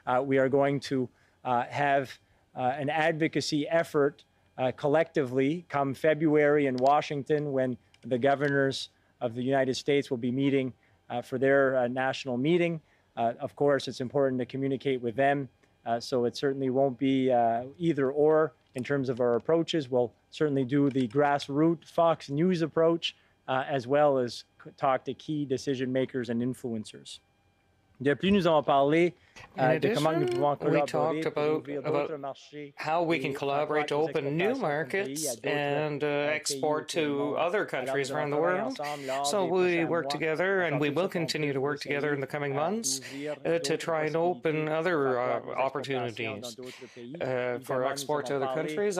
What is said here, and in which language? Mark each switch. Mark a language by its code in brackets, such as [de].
[en] We are going to have an advocacy effort collectively come February in Washington, when the governors of the United States will be meeting for their national meeting. Of course, it's important to communicate with them, so it certainly won't be either or in terms of our approaches. We'll certainly do the grassroots Fox News approach, as well as talk to key decision makers and influencers. [fr] De plus, nous avons parlé de comment nous pouvons collaborer pour ouvrir d'autres marchés. [en] How we can collaborate to open new markets and export to other countries around the world. So we work together, and we will continue to work together in the coming months to try and open other opportunities for export to other countries.